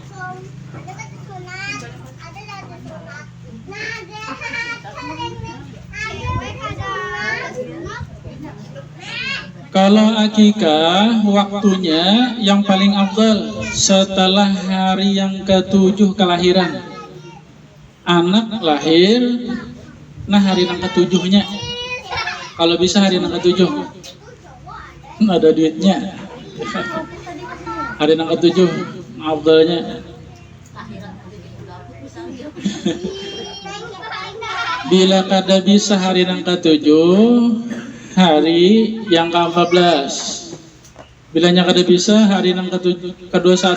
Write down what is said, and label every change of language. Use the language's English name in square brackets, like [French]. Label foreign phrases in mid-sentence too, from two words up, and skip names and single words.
[Indonesian] Kalau akikah waktunya yang paling afdal setelah hari yang ke-7 kelahiran. Anak lahir, nah hari yang ke-7-nya. Kalau bisa hari yang ke-7. Ada duitnya. Hari yang ke-7 afdalnya. [Banjar] Bila kada bisa hari yang ke-7, hari yang ke-14. Bilanya kada bisa hari yang ke-21.